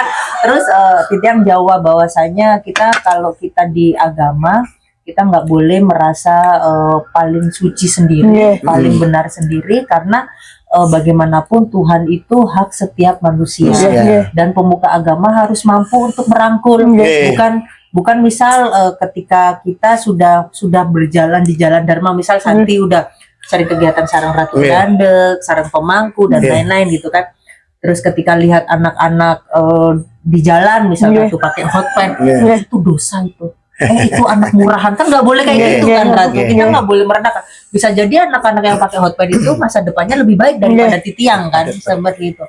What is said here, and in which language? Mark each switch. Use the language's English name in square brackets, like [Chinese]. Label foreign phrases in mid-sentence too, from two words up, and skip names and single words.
[Indonesian] Terus Titiang jawab bahwasanya kalau kita di agama kita nggak boleh merasa paling suci sendiri, paling benar sendiri, karena bagaimanapun Tuhan itu hak setiap manusia. Dan pemuka agama harus mampu untuk merangkul, bukan misal ketika kita sudah berjalan di jalan Dharma, misal Santi udah cari kegiatan sarang Ratu Dandek, sarang pemangku dan lain-lain gitu kan. Terus ketika lihat anak-anak di jalan misalnya Ratu pakai [English] hot pants, [Indonesian] itu dosa itu. Itu anak murahan, kan nggak boleh kayak gitu kan Ratu. Kita nggak boleh merendahkan. Bisa jadi anak-anak yang pakai [English] hot pants [Indonesian] itu masa depannya lebih baik daripada Titiang kan, seperti itu.